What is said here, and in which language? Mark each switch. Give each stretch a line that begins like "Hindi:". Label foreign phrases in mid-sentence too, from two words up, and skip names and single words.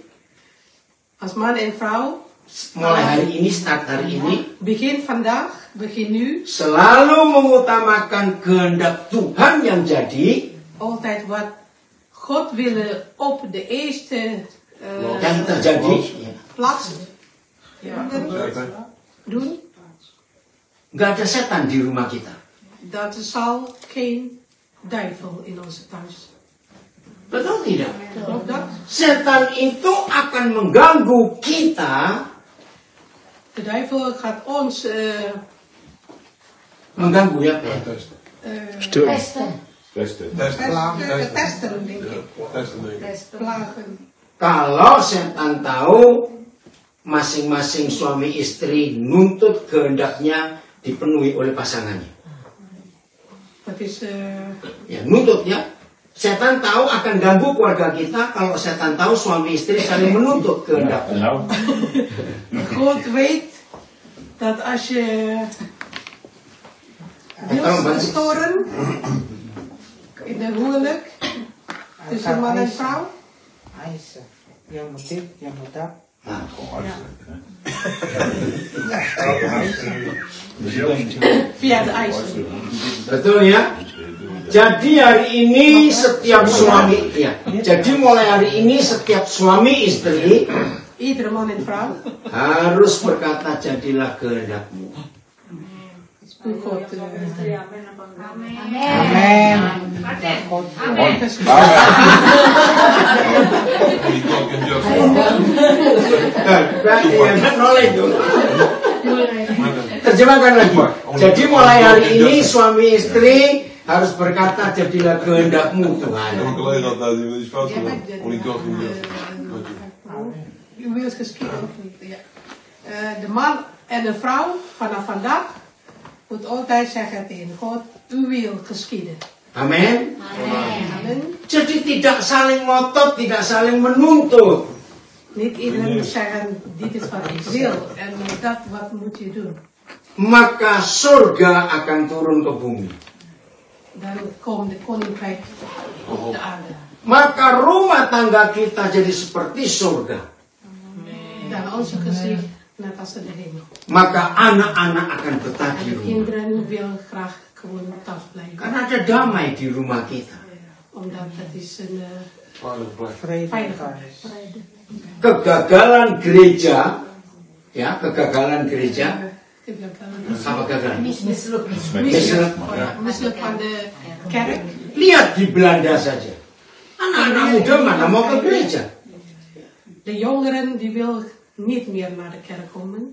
Dutch: Als man en vrouw,
Indonesian: mulai hari ini, start hari ini,
Dutch: begin vandaag, begin nu,
Indonesian: selalu mengutamakan kehendak Tuhan yang jadi,
Dutch: altijd wat God willen op de eerste
Indonesian: yang terjadi
Dutch: plaatst. Doen.
Indonesian: Nggak ada setan di rumah kita.
Dutch: Dat er zal geen duivel in onze thuis.
Indonesian: Betul tidak?
Dutch: Klopt dat?
Indonesian: Setan itu akan mengganggu kita.
Dutch: De duivel gaat ons
Indonesian: Mengganggu ya, Pak?
Dutch: Testen. Testen. testen, denk ik. Plagen.
Indonesian: Kalau setan tahu masing-masing suami istri nuntut kehendaknya dipenuhi oleh pasangannya.
Dutch: Dat is
Indonesian: Ya, nuntut ya. Setan tahu akan ganggu keluarga kita kalau setan tahu suami istri saling menuntut kehendaknya.
Dutch: Nou, God weet dat als je wilt storen in de huwelijk tussen man en vrouw, Yang moet dit, yang moet dat. via de eisen.
Indonesian: Betul ya? Jadi hari ini setiap suami, ya. Jadi mulai hari ini setiap suami istri
Dutch: Iedere man en vrouw.
Indonesian: harus berkata jadilah kehendakmu.
Dutch: God, Amen.
Indonesian: Terjemahkan lagi. Jadi mulai hari ini suami istri harus berkata jadilah kehendakmu Tuhan.
Dutch: uw wil is geschieden of niet? Ja. De man en de vrouw vanaf vandaag moet altijd zeggen tegen God, uw wil geschieden.
Indonesian: Amin.
Dutch: Amen.
Indonesian: Jadi tidak saling ngotot, tidak saling menuntut.
Dutch: Niet iedereen moet zeggen, dit is wat ik wil en dat wat moet je doen.
Indonesian: Maka surga akan turun ke bumi.
Dutch: Dan komt de koninkrijk op de aarde.
Indonesian: Maka rumah tangga kita jadi seperti surga.
Dutch: Dan onze gezicht net als de hemel.
Indonesian: Maka anak-anak akan betah
Dutch: En
Indonesian: di
Dutch: de
Indonesian: rumah.
Dutch: kinderen willen graag gewoon thuis blijven.
Indonesian: Karena ada damai di rumah kita.
Dutch: Omdat het is een Vrede. veiligheid.
Indonesian: Kegagalan gereja, ya kegagalan gereja, apa gagal?
Dutch: Misselijk van de kerk.
Indonesian: Lihat di Belanda saja. Anak-anak muda mana mau ke gereja?
Dutch: De jongeren die wil niet meer naar de kerk komen.